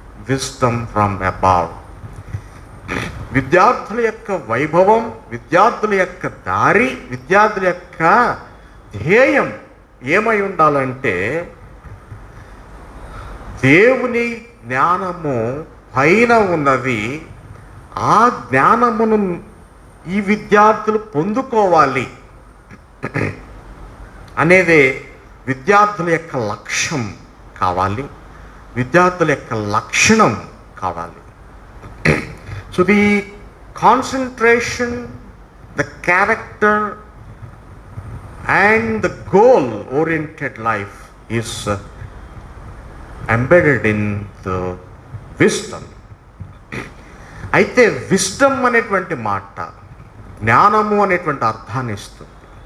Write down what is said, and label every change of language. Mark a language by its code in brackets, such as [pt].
[en] Wisdom from above. [te] విద్యార్థుల యొక్క వైభవం, విద్యార్థుల యొక్క దారి, విద్యార్థుల యొక్క ధ్యేయం ఏమై ఉండాలంటే దేవుని జ్ఞానము పైన ఉన్నది. ఆ జ్ఞానమును ఈ విద్యార్థులు పొందుకోవాలి అనేదే విద్యార్థుల యొక్క లక్ష్యం కావాలి, విద్యార్థుల యొక్క లక్షణం కావాలి. [en] So the concentration, the character and the goal-oriented life is embedded in the wisdom. [te] అయితే విజ్డమ్ అనేటువంటి మాట జ్ఞానము అనేటువంటి అర్థాన్ని ఇస్తుంది.